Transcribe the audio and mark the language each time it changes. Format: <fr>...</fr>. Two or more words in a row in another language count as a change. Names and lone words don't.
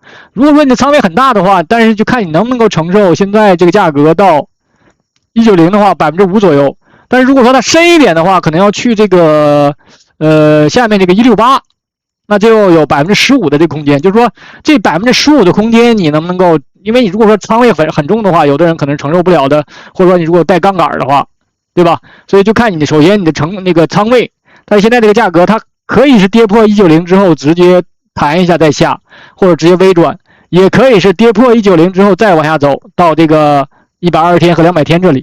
<zh>如果說你的倉位很大的話，但是就看你能不能夠承受現在這個價格到190的話，5%左右。但是如果說它深一點的話，可能要去這個下面這個168，那就有15%的這個空間。就是說這15%的空間，你能不能夠因為你如果說倉位很重的话，有的人可能承受不了的，或者說你如果带槓桿的話，对吧？所以就看你的，首先你的那个仓位，但是现在这个價格它可以是跌破190之後直接彈一下再下，或者直接微轉，也可以是跌破190之後再往下走到這個120天和200天這裡。</zh>